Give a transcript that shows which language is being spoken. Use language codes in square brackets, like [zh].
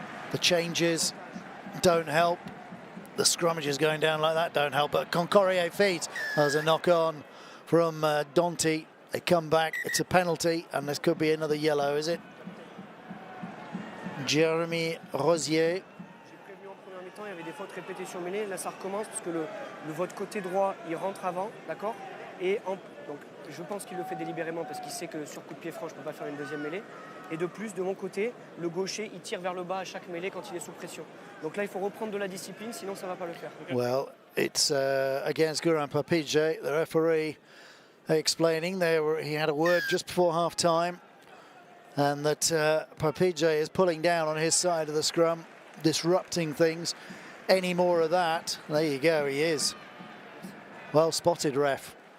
[en] The changes don't help. The scrummages going down like that don't help, but Concorrier feet. There's a knock on from Donti. They come back, it's a penalty, and this could be another yellow, is it? Jérémy Rosier. [fr] Il y avait des fautes répétées sur mêlée, là ça recommence parce que votre côté droit il rentre avant, d'accord, et donc je pense qu'il le fait délibérément parce qu'il sait que sur coup de pied franc je ne peux pas faire une deuxième mêlée, et de plus de mon côté le gaucher il tire vers le bas à chaque mêlée quand il est sous pression, donc là il faut reprendre de la discipline sinon ça ne va pas le faire. [en] Well, it's against Guram Papidze, the referee explaining he had a word just before half time, and that Papidze is pulling down on his side of the scrum, disrupting things. Any more of that, there you go, he is. Well spotted, ref.